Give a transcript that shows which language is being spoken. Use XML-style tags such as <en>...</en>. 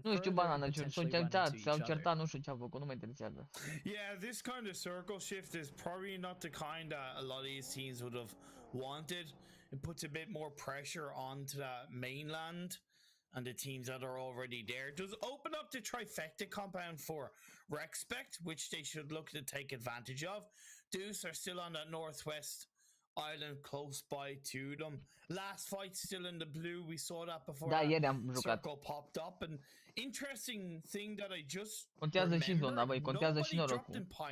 <en>further?</en> <ro>Nu știu, banana, s-au certat, nu știu ce au făcut, nu mă interesează.</ro> <en>Yeah, this kind of circle shift is probably not the kind that a lot of these teams would have wanted. It puts a bit more pressure onto that mainland and the teams that are already there. It does open up the trifecta compound for Respect, which they should look to take advantage of. Deuce are still on that northwest island close by to them. Last fight still in the blue. We saw that before.</en> <ro>Da, ieri am jucat.</ro> <en>Circle popped up, and interesting thing that I just</en> <ro>contează și zona, băi, contează și norocul.</ro>